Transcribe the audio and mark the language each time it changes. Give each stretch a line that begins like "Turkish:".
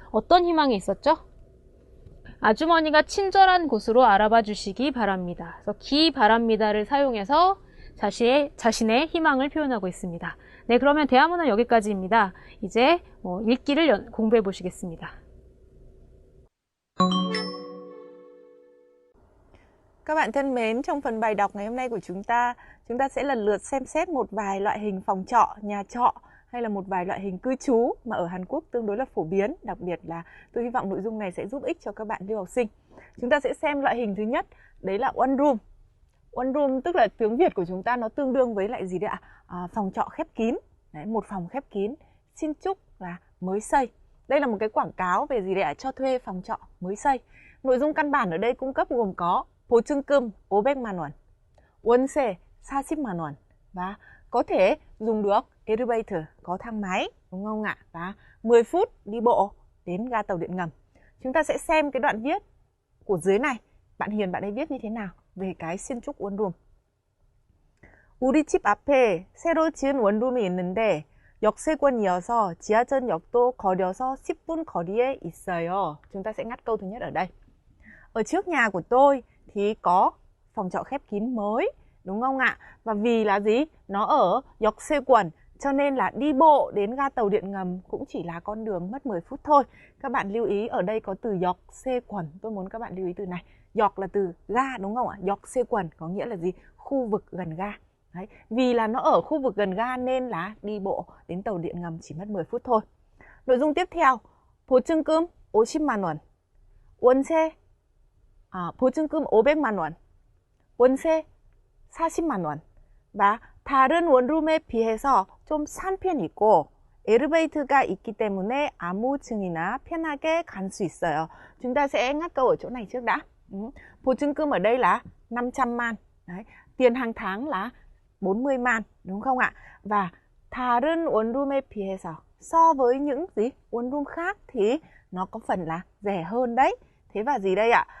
Korean: 어떤 희망이 있었죠? 아주머니가 친절한 곳으로 알아봐 주시기 바랍니다. 그래서 기 바랍니다를 사용해서 자신의 희망을 표현하고 있습니다. 네, 그러면 대화문은 여기까지입니다. 이제 읽기를 공부해 보시겠습니다.
Vietnamese: Các bạn thân mến, trong phần bài đọc ngày hôm nay của chúng ta sẽ lần lượt xem xét một vài loại hình phòng trọ, nhà trọ hay là một vài loại hình cư trú mà ở Hàn Quốc tương đối là phổ biến. Đặc biệt là tôi hy vọng nội dung này sẽ giúp ích cho các bạn lưu học sinh. Chúng ta sẽ xem loại hình thứ nhất, đấy là one room. One room tức là tiếng Việt của chúng ta nó tương đương với lại gì đấy ạ? Phòng trọ khép kín. Đấy, một phòng khép kín, xin chúc là mới xây. Đây là một cái quảng cáo về gì đấy ạ? Cho thuê phòng trọ mới xây. Nội dung căn bản ở đây cung cấp gồm có
Korean: 보증금 500만 원, 월세 40만 원
Vietnamese: và có thể dùng được elevator, có thang máy, đúng không ạ? Và 10 phút đi bộ đến ga tàu điện ngầm. Chúng ta sẽ xem cái đoạn viết của dưới này. Bạn Hiền bạn ấy viết như thế nào về cái 신축 원룸.
Korean: 우리 집 앞에 새로 지은 원룸이 있는데 역세권이어서 지하철역도 거려서 10분 거리에 있어요.
Vietnamese: Chúng ta sẽ ngắt câu thứ nhất ở đây. Ở trước nhà của tôi thì có phòng trọ khép kín mới, đúng không ạ? Và vì là gì? Nó ở 역세권, cho nên là đi bộ đến ga tàu điện ngầm cũng chỉ là con đường mất 10 phút thôi. Các bạn lưu ý ở đây có từ 역세권. Tôi muốn các bạn lưu ý từ này. Yok là từ ga, đúng không ạ? 역세권 có nghĩa là gì? Khu vực gần ga. Đấy. Vì là nó ở khu vực gần ga nên là đi bộ đến tàu điện ngầm chỉ mất 10 phút thôi. Nội dung tiếp theo,
Korean: 보증금 50만 원, 월세 보증금 500만 원, 월세 40만 원 và 다른 원룸에 비해서 좀 싼 편이고 엘리베이터가 있기 때문에 아무 층이나 편하게 갈 수 있어요.
Vietnamese: Chúng ta sẽ ngắt câu ở chỗ này trước đã. 보증금 ở đây là 500만. Đấy. Tiền hàng tháng là 40만, đúng không ạ? Và
Korean: 다른 원룸에 비해서,
Vietnamese: so với những gì? 원룸 khác thì nó có phần là rẻ hơn đấy. Thế và gì đây ạ?